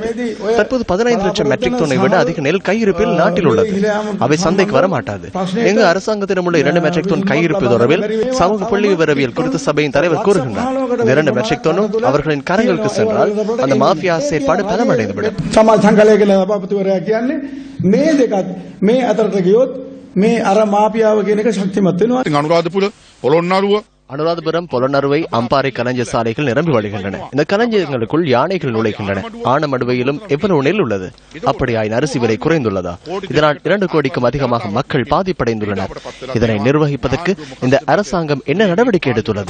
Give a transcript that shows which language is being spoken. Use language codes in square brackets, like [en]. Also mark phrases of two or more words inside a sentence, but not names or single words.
[ta] தற்போது 15 லட்சம் மெட்ரிக் டன்னை விட அதிக நெல் கையிருப்பில் நாட்டில் உள்ளது. அவை சந்தைக்கு வரமாட்டாது. எங்கு அரசாங்கத்திடம் உள்ள 2 மெட்ரிக் டன் கையிருப்பு தொடர்பில் சமூக புள்ளி விவரவியல் குறித்த சபையின் தலைவர் கூறுகின்றார். 2 மெட்ரிக் டன்னும் அவர்களின் கரங்களுக்கு சென்றால் அந்த மாஃபியா செயற்பாடு பலமடைந்துவிடும். [si] සමාජ සංකලයක සභාපතිවරයා කියන්නේ මේ දෙකත් මේ අතරට ගියොත් මේ අර මාපියාව කියන එක ශක්තිමත් වෙනවා. අනුරාධපුර පොළොන්නරුව [ta] அனுராதபுரம், பொலனறுவை, அம்பாறை களஞ்சிய சாலைகள் நிரம்பி வழிகின்றன. இந்த களஞ்சியங்களுக்குள் யானைகள் நுழைகின்றன. ஆனமடுவையிலும் எவ்வளவு நெல் உள்ளது? அப்படியாயின் அரிசி விலை குறைந்துள்ளதா? இதனால் 2 கோடிக்கும் அதிகமாக மக்கள் பாதிப்படைந்துள்ளனர். இதனை நிர்வகிப்பதற்கு இந்த அரசாங்கம் என்ன நடவடிக்கை எடுத்துள்ளது?